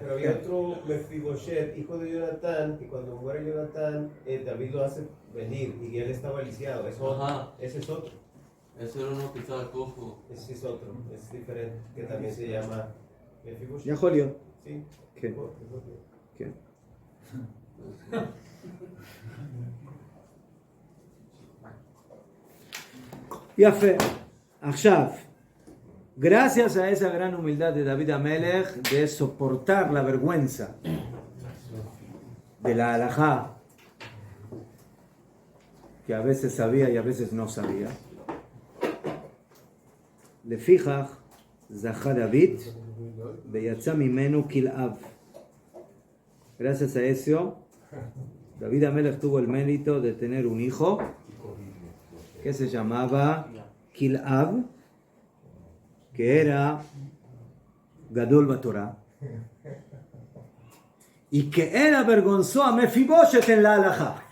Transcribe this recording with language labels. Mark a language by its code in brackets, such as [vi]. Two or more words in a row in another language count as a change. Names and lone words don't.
[es] Pero había otro Mefiboshet, hijo de Jonatán, que cuando muere Jonatán, David lo hace venir y él estaba lisiado. Ese es otro. Ese era uno que estaba cojo. Ese es otro, es diferente, que también se llama Mefiboshet. ¿Ya Julio? Sí. ¿Qué? ¿Qué? יפה. עכשיו, gracias a esa gran humildad de David Amelech de soportar la vergüenza de la halajá, que a veces sabía y a veces no sabía, [he] לפיכך זכה דוד ויצא ממנו כלאב. [es] Gracias a eso, David Amelech tuvo el mérito de tener un hijo que se llamaba Kilab, que era [he] גדול בתורה, [es] y que él avergonzó a Mefiboshet en la halajá.